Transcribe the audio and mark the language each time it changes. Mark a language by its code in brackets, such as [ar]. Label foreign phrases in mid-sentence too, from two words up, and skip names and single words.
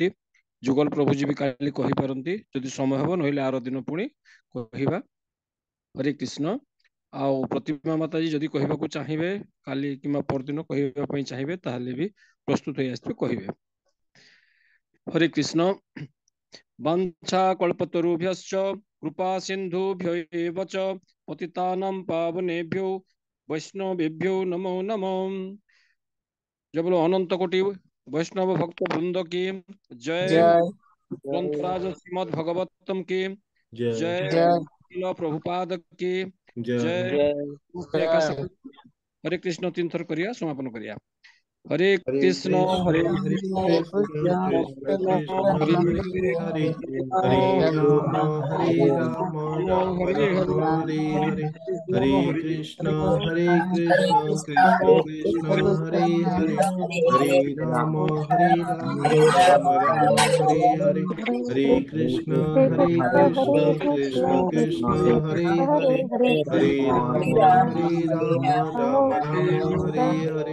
[or] ଯୁଗଲ ପ୍ରଭୁଜୀ ବି କାଲି କହିପାରନ୍ତି ଯଦି ସମୟ ହେବ, ନହେଲେ ଆର ଦିନ ପୁଣି କହିବା। ହରେ କୃଷ୍ଣ। ଆଉ ପ୍ରତିମା ମାତାଜୀ ଯଦି କହିବାକୁ ଚାହିଁବେ କାଲି କିମ୍ବା ପରଦିନ କହିବା ପାଇଁ ଚାହିଁବେ ତାହେଲେ ବି ପ୍ରସ୍ତୁତ ହେଇ ଆସିବେ, କହିବେ। [sa] ହରେ କୃଷ୍ଣ। ବାଞ୍ଛା କଳ୍ପତରୁଭ୍ୟଶ୍ଚ कृपा सिन्धुभ्यो एव च पतितानां पावनेभ्यो वैष्णवेभ्यो नमो नमः। [hi] जब बोलो अनंत कोटि वैष्णव भक्त वृंद की जय। ग्रंथराज श्रीमद् भगवतम की जय। प्रभुपाद की जय। [or] ହରେ କୃଷ୍ଣ 3 ଥର କରିଆ ସମାପନ କରିଆ। [sa] हरे कृष्ण हरे कृष्ण कृष्ण कृष्ण कृष्ण हरे हरे हरे हरे राम हरे राम राम राम हरे हरे हरे कृष्ण कृष्ण कृष्ण हरे हरे हरे राम राम राम हरे हरे हरे कृष्ण कृष्ण कृष्ण हरे हरे हरे राम राम राम हरे हरे